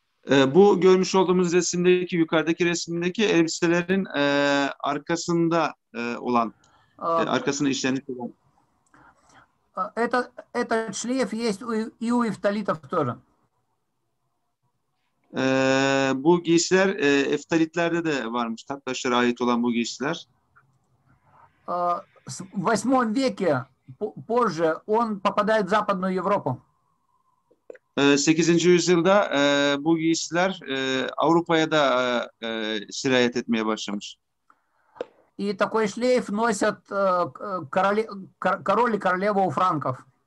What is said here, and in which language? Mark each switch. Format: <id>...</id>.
<tr>Bu görmüş olduğumuz resimdeki, yukarıdaki resimdeki elbiselerin arkasında olan, arkasına işlenmiş olan.</tr> <ru>Этот шлейф есть и у эфталитов тоже.</ru> <tr>Bu giysiler eftalitlerde de varmış. Tabgaçlara ait olan bu giysiler.</tr> <ru>В 8 веке позже он попадает в Западную Европу. 8.</ru> <tr>yüzyılda bu giysiler Avrupa'ya da sirayet etmeye başlamış.</tr> <ru>И такой шлейф носят король и королева у франков.</ru>